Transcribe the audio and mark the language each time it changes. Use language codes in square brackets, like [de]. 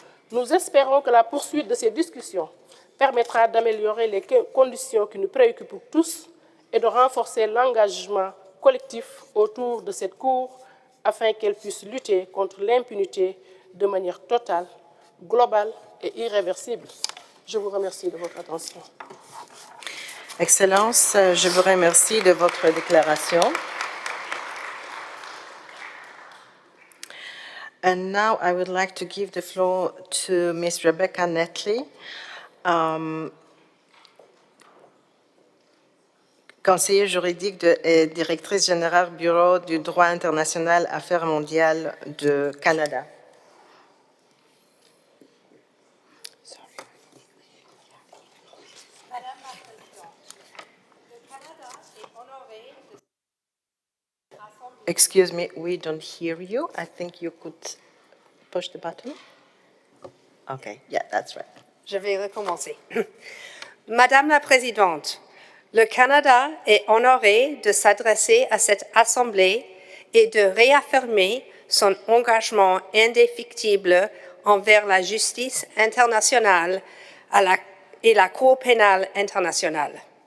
[fr] Nous espérons que la poursuite de ces discussions permettra d'améliorer les conditions qui nous préoccupent tous et de renforcer l'engagement collectif autour de cette Cour afin qu'elle puisse lutter contre l'impunité de manière totale, globale et irréversible. Je vous remercie de votre attention. Excellence, je vous remercie de votre déclaration. [en] And now I would like to give the floor to Ms. [fr] Rebecca Netley, conseillère juridique et directrice générale Bureau du droit international Affaires mondiales du Canada. [en] Excuse me, we don't hear you. I think you could push the button. Okay, yeah, that's right. [fr] Je vais recommencer. Madame la Présidente, le Canada est honoré de s'adresser à cette Assemblée et de réaffirmer son engagement indéfectible envers la justice internationale et la Cour pénale internationale.